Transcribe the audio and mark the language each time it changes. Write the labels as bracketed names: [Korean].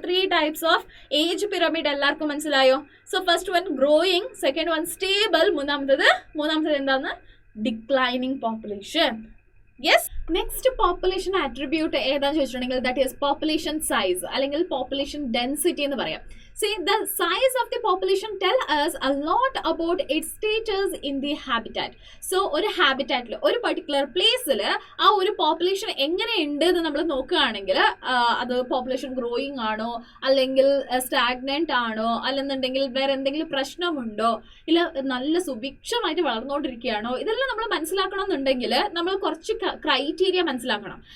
[Malayalam] 3 types of age pyramid എല്ലാവർക്കും മനസ്സിലായോ? So first one growing, second one stable, മൂന്നാമത്തത് എന്താണ്? Declining population. Yes, next population attribute ഏതാന്ന് ചോദിച്ചിട്ടുണ്ടെങ്കിൽ [English] that is population size [Malayalam] അല്ലെങ്കിൽ പോപ്പുലേഷൻ ഡെൻസിറ്റി എന്ന് പറയാം. [English] See, the size of the population tell us a lot about its status in the habitat. [Malayalam] So, ഒരു ഹാബിറ്റാറ്റിൽ ഒരു particular പ്ലേസിൽ ആ ഒരു പോപ്പുലേഷൻ എങ്ങനെയുണ്ട് എന്ന് നമ്മൾ നോക്കുകയാണെങ്കിൽ അത് പോപ്പുലേഷൻ ഗ്രോയിങ് ആണോ, അല്ലെങ്കിൽ സ്റ്റാഗ്നന്റ് ആണോ, അല്ലെന്നുണ്ടെങ്കിൽ വേറെ എന്തെങ്കിലും പ്രശ്നമുണ്ടോ, ഇല്ല നല്ല സുഭിക്ഷമായിട്ട് വളർന്നുകൊണ്ടിരിക്കുകയാണോ, ഇതെല്ലാം നമ്മൾ മനസ്സിലാക്കണമെന്നുണ്ടെങ്കിൽ നമ്മൾ കുറച്ച് ക്രൈറ്റീരിയ മനസ്സിലാക്കണം.